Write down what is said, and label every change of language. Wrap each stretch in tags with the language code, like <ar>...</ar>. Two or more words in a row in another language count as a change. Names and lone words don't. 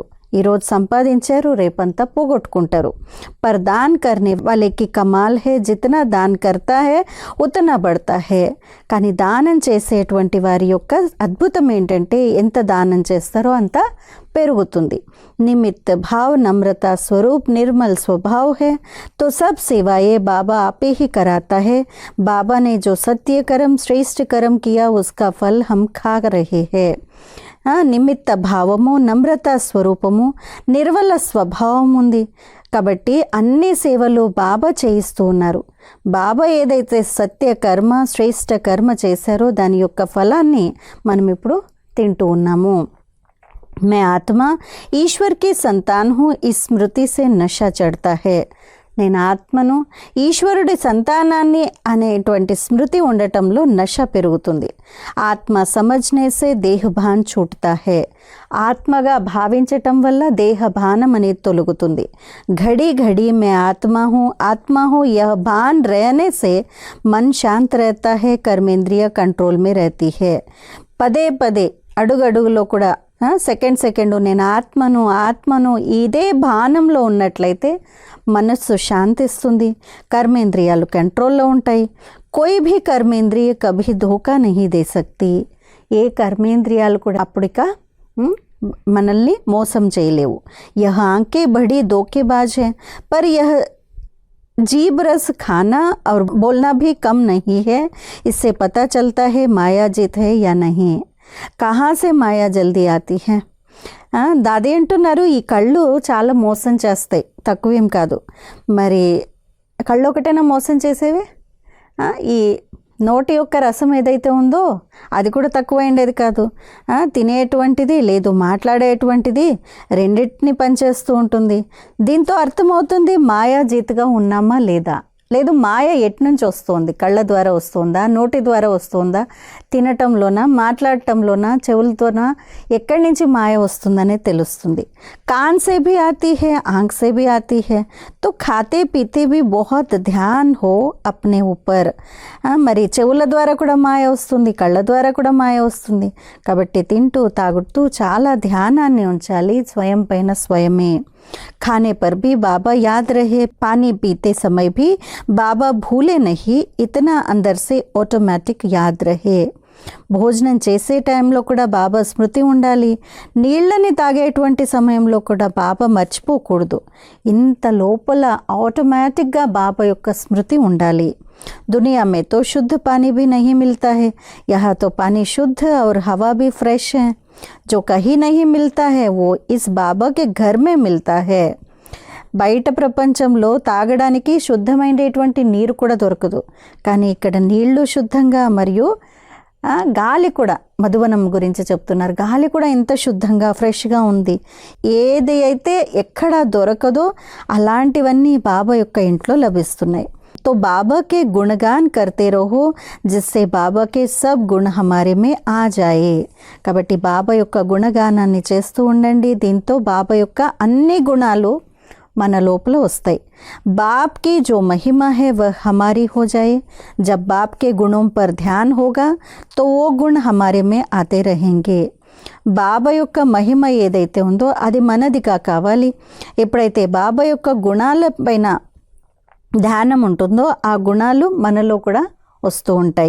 <te>ఈరోజు సంపాదించారు, రేపంతా పోగొట్టుకుంటారు.</te> <hi>पर दान करने వాళ్ళకి कमाल है, जितना दान करता है उतना बढ़ता है.</hi> <te>కానీ దానం చేసేటువంటి వారి యొక్క అద్భుతం ఏంటంటే ఎంత దానం చేస్తారో అంత పెరుగుతుంది.</te> <hi>निमित्त भाव नम्रता स्वरूप निर्मल स्वभाव है तो सब सेवाएं बाबा आपे ही कराता है. बाबा ने जो सत्य कर्म श्रेष्ठ कर्म किया उसका फल हम खा रहे हैं.</hi> <te>నిమిత్త భావము, నమ్రత స్వరూపము, నిర్మల స్వభావం ఉంది కాబట్టి అన్ని సేవలు బాబా చేయిస్తూ ఉన్నారు. బాబా ఏదైతే సత్య కర్మ శ్రేష్ఠ కర్మ చేశారో దాని యొక్క ఫలాన్ని మనం ఇప్పుడు తింటూ ఉన్నాము.</te> <hi>मैं आत्मा ईश्वर की संतान हूँ, इस स्मृति से नशा चढ़ता है.</hi> <te>నేను ఆత్మను, ఈశ్వరుడి సంతానాన్ని అనేటువంటి స్మృతి ఉండటంలో నశ పెరుగుతుంది.</te> <hi>आत्म समझने से देहभान छूटता है.</hi> <te>ఆత్మగా భావించటం వల్ల దేహభానం అనేది తొలగుతుంది.</te> <hi>घड़ी घड़ी में आत्मा हूँ यह भान रहने से मन शांत रहता है, कर्मेंद्रिय कंट्रोल में रहती है.</hi> <te>పదే పదే అడుగడుగులో కూడా సెకండ్ నేను ఆత్మను ఇదే భానంలో ఉన్నట్లయితే మనస్సు శాంతిస్తుంది, కర్మేంద్రియాలు కంట్రోల్లో ఉంటాయి.</te> <hi>कोई भी कर्मेंद्रिय कभी धोखा नहीं दे सकती.</hi> <te>ఏ కర్మేంద్రియాలు కూడా అప్పుడిక మనల్ని మోసం చేయలేవు.</te> <hi>यह आंखें बड़ी धोखेबाज है पर यह जीभ रस खाना और बोलना भी कम नहीं है. इससे पता चलता है माया जीत है या नहीं. कहाँ से माया जल्दी आती है.</hi> <te>దాది అంటున్నారు ఈ కళ్ళు చాలా మోసం చేస్తాయి, తక్కువేం కాదు. మరి కళ్ళు ఒకటైనా మోసం చేసేవి? ఈ నోటి యొక్క రసం ఏదైతే ఉందో అది కూడా తక్కువైండేది కాదు. తినేటువంటిది లేదు మాట్లాడేటువంటిది రెండింటిని పనిచేస్తూ ఉంటుంది. దీంతో అర్థమవుతుంది మాయా జీతుగా ఉన్నామా లేదా. లేదు మాయ ఎట్నుంచి వస్తుంది, కళ్ళ ద్వారా వస్తుందా, నోటి ద్వారా వస్తుందా, తినటంలోనా, మాట్లాడటంలోనా, చెవులతోనా, ఎక్కడి నుంచి మాయ వస్తుందనే తెలుస్తుంది.</te> <hi>कान से भी आती है, आंख से भी आती है. तो खाते पीते भी बहुत ध्यान हो अपने ऊपर.</hi> <te>మరి చెవుల ద్వారా కూడా మాయ వస్తుంది, కళ్ళ ద్వారా కూడా మాయ వస్తుంది. కాబట్టి తింటూ తాగుతూ చాలా ధ్యానాన్ని ఉంచాలి స్వయం పైన స్వయమే.</te> <hi>खाने पर भी बाबा याद रहे, पानी पीते समय भी बाबा भूले नहीं, इतना अंदर से ऑटोमेटिक याद रहे.</hi> <te>భోజనం చేసే టైంలో కూడా బాబా స్మృతి ఉండాలి. నీళ్ళని తాగేటువంటి సమయంలో కూడా బాబా మర్చిపోకూడదు. ఇంత లోపల ఆటోమేటిక్గా బాబా యొక్క స్మృతి ఉండాలి.</te> <hi>दुनिया में तो शुद्ध पानी भी नहीं मिलता है, यहाँ तो पानी शुद्ध और हवा भी फ्रेश है. जो कहीं नहीं मिलता है वो इस बाबा के घर में मिलता है.</hi> <te>బయట ప్రపంచంలో తాగడానికి శుద్ధమైనటువంటి నీరు కూడా దొరకదు, కానీ ఇక్కడ నీళ్లు శుద్ధంగా మరియు గాలి కూడా, మధువనం గురించి చెప్తున్నారు, గాలి కూడా ఎంత శుద్ధంగా ఫ్రెష్గా ఉంది. ఏది అయితే ఎక్కడ దొరకదో అలాంటివన్నీ బాబా యొక్క ఇంట్లో లభిస్తున్నాయి.</te> <hi>तो बाबा के गुणगान करते रहो जिससे बाबा के सब गुण हमारे में आ जाए.</hi> <te>కాబట్టి బాబా యొక్క గుణగానాన్ని చేస్తూ ఉండండి. దీంతో బాబా యొక్క అన్ని గుణాలు మన లోపల వస్తాయి.</te> <hi>बाप की जो महिमा है वह हमारी हो जाए. जब बाप के गुणों पर ध्यान होगा तो वो गुण हमारे में आते रहेंगे.</hi> <te>బాబా యొక్క మహిమ ఏదైతే ఉందో అది మనదిగా కావాలి. ఎప్పుడైతే బాబా యొక్క గుణాల పైన ధ్యానం ఉంటుందో ఆ గుణాలు మనలో కూడా వస్తూ ఉంటాయి.</te>